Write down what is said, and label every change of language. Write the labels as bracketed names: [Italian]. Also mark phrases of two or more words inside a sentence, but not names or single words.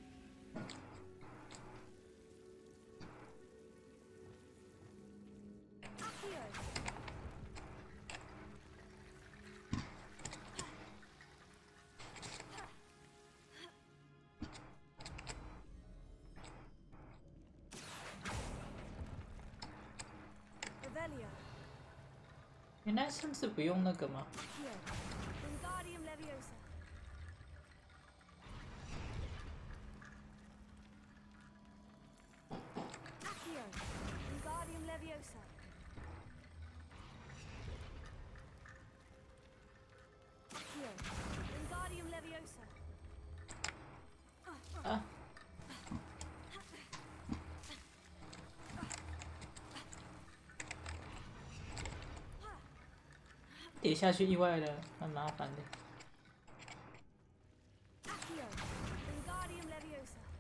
[Chinese] Accio. Revelio. 原来甚至不用那个吗？ Accio. Wingardium Leviosa. Accio. Wingardium Leviosa. Accio. Wingardium Leviosa. 啊！跌下去意外的，蛮麻烦的。 Accio. Wingardium Leviosa.